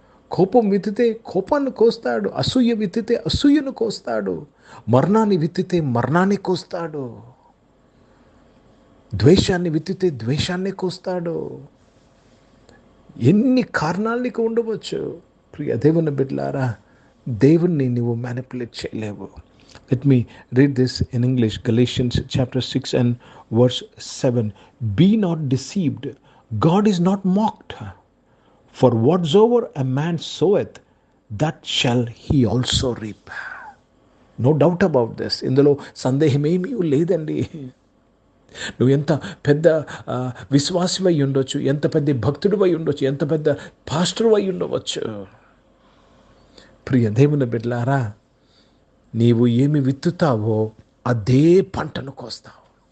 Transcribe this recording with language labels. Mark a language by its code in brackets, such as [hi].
[te] కోపం విత్తితే కోపాన్ని కోస్తాడు. అసూయ విత్తితే అసూయను కోస్తాడు. మరణాన్ని విత్తితే మరణాన్ని కోస్తాడు. ద్వేషాన్ని విత్తితే ద్వేషాన్ని కోస్తాడు. ఎన్ని కారణాలు నీకు ఉండవచ్చు. ప్రియ దేవుని బిడ్డలారా, దేవుణ్ణి నువ్వు మ్యానిపులేట్ చేయలేవు. [en] Let me read this in English. Galatians chapter 6 and verse 7. Be not deceived. God is not mocked. For whatsoever a man soweth, that shall he also reap. No doubt about this. [te] ఇందులో సందేహమేమీ లేదండి. నువ్వు ఎంత పెద్ద విశ్వాసివై ఉండొచ్చు, ఎంత పెద్ద భక్తుడివై ఉండొచ్చు, ఎంత పెద్ద పాస్టర్ అయి ఉండవచ్చు. ప్రియ దేవుని బిడ్డలారా, నీవు ఏమి విత్తుతావో అదే పంటను కోస్తావు.